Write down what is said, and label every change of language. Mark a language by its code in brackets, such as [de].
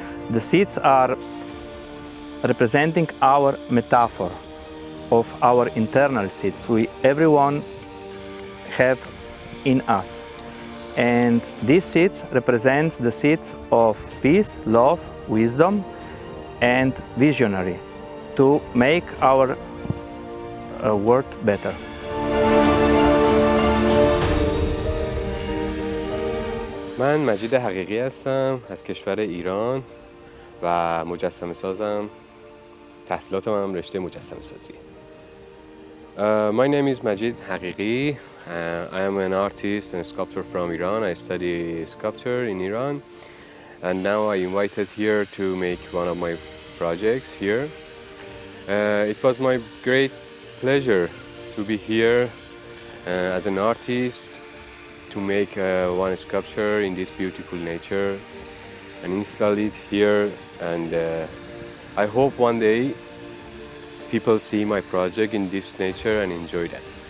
[en] The seeds are representing our metaphor of our internal seeds everyone have in us. And these seeds represent the seeds of peace, love, wisdom and visionary to make our world better. [fa] من مجید حقیقی هستم از کشور ایران و مجسمه سازم. تحصیلات من رشته مجسمه سازی. [en] My name is Majid Haqiqi. I am an artist and a sculptor from Iran. I study sculpture in Iran, and now I invited here to make one of my projects here. It was my great pleasure to be here as an artist to make one sculpture in this beautiful nature and install it here, and I hope one day people see my project in this nature and enjoy that.